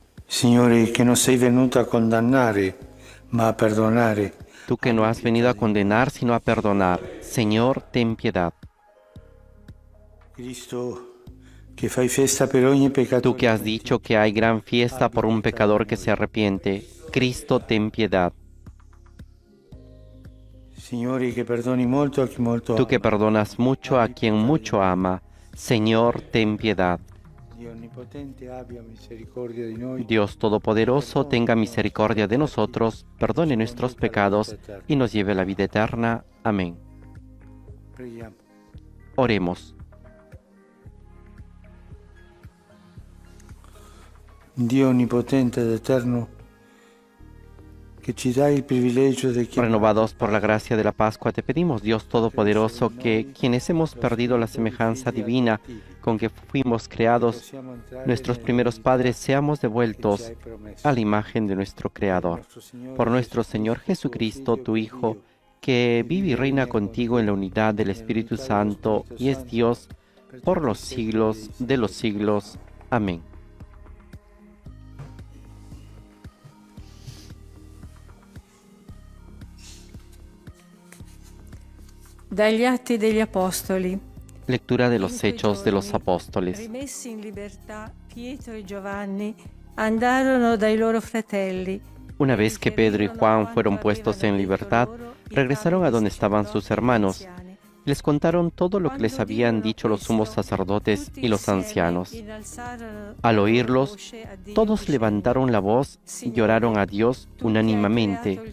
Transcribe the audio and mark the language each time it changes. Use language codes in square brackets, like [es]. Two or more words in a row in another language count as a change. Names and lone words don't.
[it] Signore, che non sei venuto a condannare, ma a perdonare. [es] Tú que no has venido a condenar, sino a perdonar. Señor, ten piedad. [it] Cristo, che fai festa per ogni peccato. [es] Tú que has dicho que hay gran fiesta por un pecador que se arrepiente. Cristo, ten piedad. [it] Signore, che perdoni molto a chi molto [es] Tú [it] ama. [es] que perdonas mucho a quien mucho ama. Señor, ten piedad. [it] Dio onnipotente abbia misericordia di noi. [es] Dios Todopoderoso, tenga misericordia de nosotros, perdone nuestros pecados y nos lleve a la vida eterna. Amén. [it] Preghiamo. [es] Oremos. [it] Dio onnipotente ed eterno, che ci dai il privilegio di chiamare [es] Renovados por la gracia de la Pascua, te pedimos, Dios Todopoderoso, que quienes hemos perdido la semejanza divina con que fuimos creados, nuestros primeros padres, seamos devueltos a la imagen de nuestro Creador. Por nuestro Señor Jesucristo, tu Hijo, que vive y reina contigo en la unidad del Espíritu Santo y es Dios por los siglos de los siglos. Amén. [it] Dagli Atti degli Apostoli. [es] Lectura de los Hechos de los Apóstoles. [it] Rimessi in libertà, Pietro e Giovanni andarono dai loro fratelli. [es] Una vez que Pedro y Juan fueron puestos en libertad, regresaron a donde estaban sus hermanos. Les contaron todo lo que les habían dicho los sumos sacerdotes y los ancianos. Al oírlos, todos levantaron la voz y lloraron a Dios unánimemente.